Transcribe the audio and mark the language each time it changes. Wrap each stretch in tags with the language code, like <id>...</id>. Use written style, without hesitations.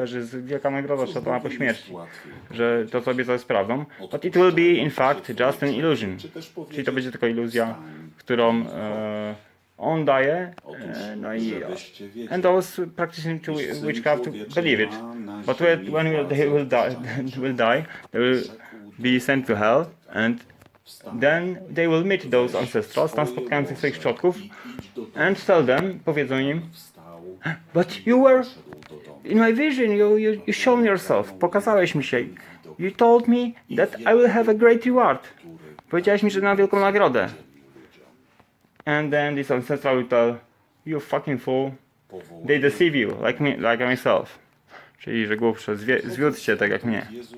<pl>I że jest wielka nagroda szatana po śmierci, że to co obiecał jest prawdą.</pl> <en>But it will be in fact just an illusion.</en> <pl>Czyli to będzie tylko iluzja, którą on daje, no i</pl> <en>and those practicing witchcraft believe it. But when they will die, they will be sent to hell and then they will meet those ancestrals,</en> <pl>tam spotkających swoich przodków</pl> <en>and tell them,</en> <pl>powiedzą im,</pl> <en>but you were in my vision, you shown yourself,</en> <pl>pokazałeś mi się.</pl> <en>You told me that I will have a great reward.</en> <pl>Powiedziałeś mi, że mam wielką nagrodę.</pl> <en>And then this ancestral will tell, you fucking fool, they deceive you, like myself.</en> <pl>Czyli, że głupcze, zwiódź się tak jak mnie.</pl>